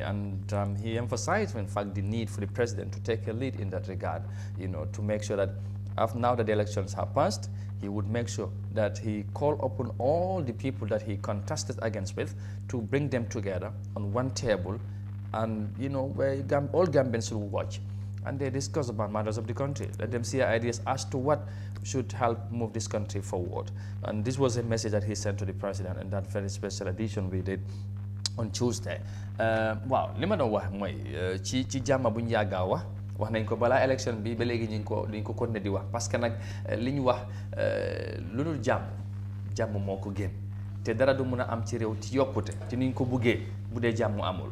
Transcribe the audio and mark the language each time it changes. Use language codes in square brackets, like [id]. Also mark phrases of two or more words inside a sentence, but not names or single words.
[en] And he emphasized, in fact, the need for the president to take a lead in that regard, to make sure that now that the elections have passed, he would make sure that he called upon all the people that he contested against with to bring them together on one table, and where all Gambians will watch, and they discuss about matters of the country. Let them see ideas as to what should help move this country forward. And this was a message that he sent to the president in that very special edition we did on Tuesday [wo] waaw li ma doon wax mooy ci jàmm bu ñu yàggaa wax nañ ko balaa élection bi ba léegi ñu ngi ko continuer di wax [fr] parce que [wo] nag li ñu wax lu dul jàmm moo ko gën te dara du mun a am ci réew ci yokkute ci niñ ko buggee bu dee jàmm amul